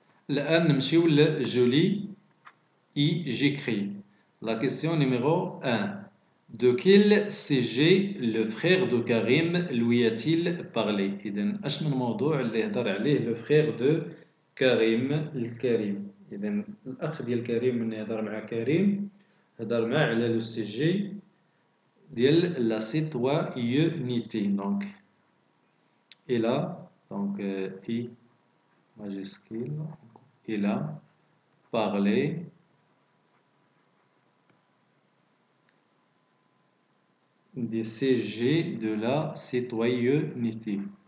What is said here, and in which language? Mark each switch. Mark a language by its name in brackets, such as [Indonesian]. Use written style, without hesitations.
[Arabic] الآن نمشيو لجولي [French] et j'écris. La question numéro 1. De quel sujet le frère de Karim lui a-t-il parlé؟ [Arabic] إذن أش من موضوع اللي هضر عليه [French] le frère de كريم الكريم. [Arabic] إذن الأخ ديال كريم من يهضر مع كريم هضر معاه على لو سيجي ديال la citoyenneté. [French] Donc il a donc I majuscule il a parlé des sujets de la citoyenneté.